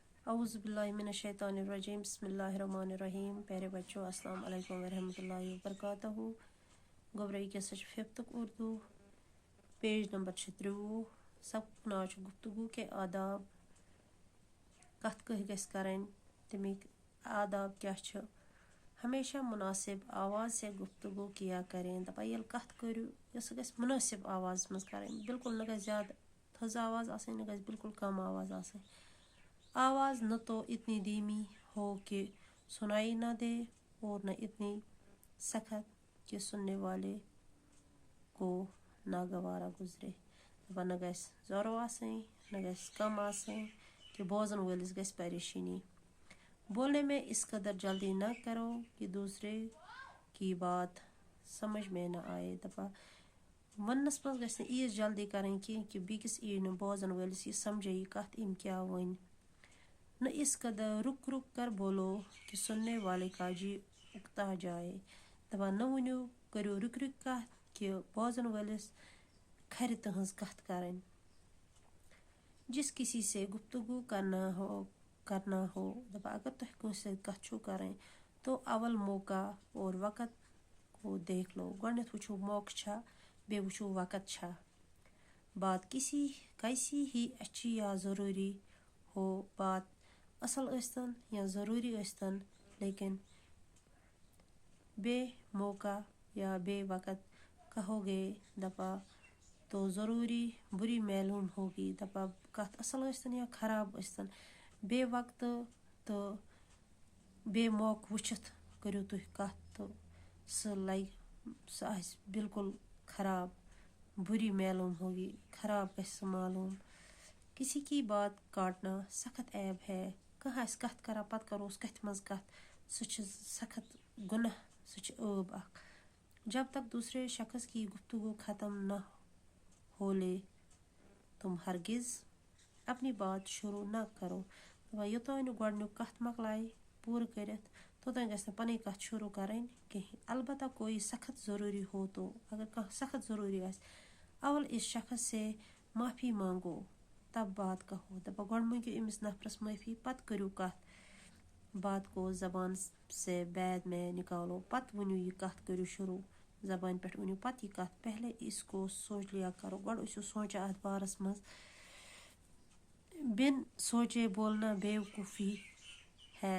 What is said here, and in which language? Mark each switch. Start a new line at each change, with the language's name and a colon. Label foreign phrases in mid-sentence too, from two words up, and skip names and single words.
Arabic: اعوذ باللہ من الشیطان الرجیم بسم اللہ الرحمن الرحیم.
Urdu: پیارے بچوں
Arabic: السلام علیکم ورحمۃ اللہ وبرکاتہ.
Urdu: گوبرئی کے سچ ففتک اردو پیج نمبر 36.
Kashmiri: سبق ناو چھ
Urdu: گفتگو کے آداب.
Kashmiri: کت کہ گژھِ کرٕنۍ تمیک آداب کیا چھ.
Urdu: ہمیشہ مناسب آواز سے گفتگو کیا کریں.
Kashmiri: دپا یل کت کرو سہ گژھِ مناسب آواز مز کرٕنۍ. بالکل نہ گژھِ زیادٕ تھز آواز آسٕنۍ نہ گژھِ بالکل کم آواز آسٕنۍ.
Urdu: آواز نہ تو اتنی دھیمی ہو کہ سنائی نہ دے اور نہ اتنی سخت کہ سننے والے کو ناگوارہ گزرے.
Kashmiri: دپان نہ گژھِ زورو آسٕنۍ نہ گژھِ کم آسٕنۍ کہ بوزن وٲلِس گژھِ پریشانی.
Urdu: بولنے میں اس قدر جلدی نہ کرو کہ دوسرے کی بات سمجھ میں نہ آئے.
Kashmiri: دپا وننس مز گژھِ نہٕ ایٖژ جلدی کرٕنۍ کینٛہہ کہ بیٚکِس یی نہٕ بوزن وٲلِس یی سمجھے یہ کتھ أمۍ کیا ؤنۍ.
Urdu: نہ اس قدر رک رک کر بولو کہ سننے والے کا جی اکتا جائے.
Kashmiri: دپان نہ ؤنِو کٔرِو رُکہِ رُکہِ کتھ کہ بوزن وٲلِس کھرِ تہنٛز کتھ کرٕنۍ.
Urdu: جس کسی سے گفتگو کرنا ہو
Kashmiri: دپا اگر تۄہہِ کٲنٛسہِ سۭتۍ کتھ چھو کرٕنۍ
Urdu: تو اول موقع اور وقت کو دیکھ لو.
Kashmiri: گۄڈنٮ۪تھ وٕچھو موقعہٕ چھا بیٚیہِ وٕچھو وقت چھا.
Urdu: بات کیسی ہی اچھی یا ضروری ہو بات
Kashmiri: اصل ٲسۍتن یا ضروری ٲسۍتن
Urdu: لیکن بے موقع یا بے وقت کہو گے دپا تو ضروری بری معلوم ہوگی.
Kashmiri: دپا کتھ اصل ٲسۍتن یا خراب ٲسۍتن بے وقت تہٕ بے موقعہٕ وٕچھِتھ کٔرِو تُہۍ کتھ تہٕ سُہ آسہِ بالکل خراب.
Urdu: بری معلوم ہوگی
Kashmiri: خراب گژھِ سُہ معلوم.
Urdu: کسی کی بات کاٹنا سخت عیب ہے.
Kashmiri: کانٛہہ آسہِ کتھ کران پتہٕ کروس کتھِ منٛز کتھ سُہ چھُ سخت گناہ سُہ چھُ عٲب اکھ.
Urdu: جب تک دوسرے شخص کی گفتگو ختم نہ ہو لے تم ہرگز اپنی بات شروع نہ کرو.
Kashmiri: یوتانۍ نہٕ گۄڈنیُک کتھ مۄکلایہِ پوٗرٕ کٔرِتھ توٚتانۍ گژھِ نہٕ پنٕنۍ کتھ شروع کرٕنۍ کہیٖنۍ.
Urdu: البتہ کوئی سخت ضروری ہو تو
Kashmiri: اگر کانٛہہ سخت ضروری آسہِ
Urdu: اول اس شخص سے معافی مانگو تب بات کہو.
Kashmiri: دپا گۄڈٕ مٔنگِو أمِس نفرس معٲفی پتہٕ کٔرِو کتھ.
Urdu: بات کو زبان سے بعد میں نکالو
Kashmiri: پتہٕ ؤنِو یہِ کتھ کٔرِو شروع. زبانہِ پٮ۪ٹھ ؤنِو پتہٕ یہِ کتھ.
Urdu: پہلے اس کو سوچ لیا کرو.
Kashmiri: گۄڈٕ ٲسِو سونٛچان اتھ بارس منٛز.
Urdu: بن سوچے بولنا بے وقوفی ہے.